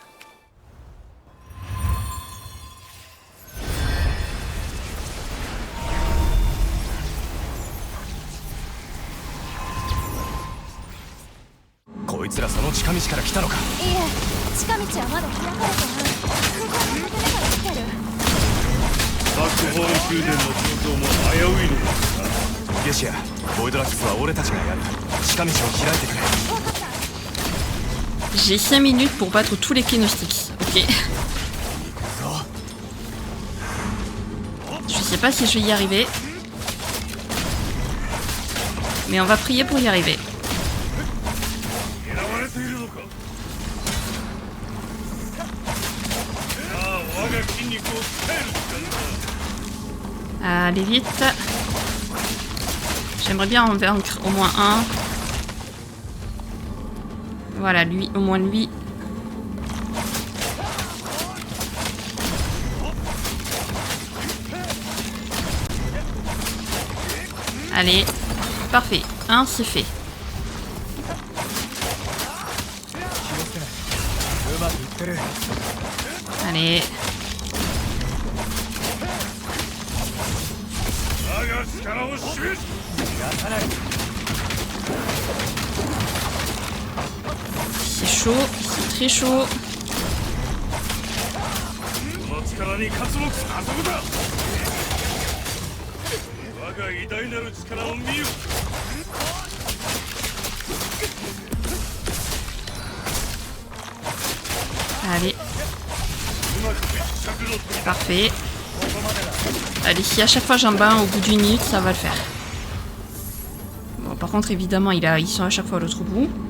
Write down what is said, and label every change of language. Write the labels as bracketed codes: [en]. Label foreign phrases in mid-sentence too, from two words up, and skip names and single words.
[ja] こいつらその近道から来たのか。いえ、近道はまだ開かれてない。空港に向けてから来てる。バックホーン宮殿の構造も危ういのだ。ゲシア、ボイドラックスは俺たちがやる。近道を開いてくれ。 [fr] J'ai 5 minutes pour battre tous les Clénostics. Ok. Je sais pas si je vais y arriver. Mais on va prier pour y arriver. [ja] 狙われているのか。さあ、我が筋肉を鍛える時間だ。 [fr] Allez vite. J'aimerais bien en vaincre au moins un. Voilà, lui, au moins lui. Allez, parfait. Un, c'est fait. Allez. [ja] 我が力を示す。 [fr] C'est chaud, c'est très chaud. [ja] この力に勝つも加速だ。我が偉大なる力を見よ。 [fr] Allez. Parfait. Allez, si à chaque fois j'en bats au bout d'une minute, ça va le faire. Bon, par contre, évidemment, ils sont à chaque fois à l'autre bout.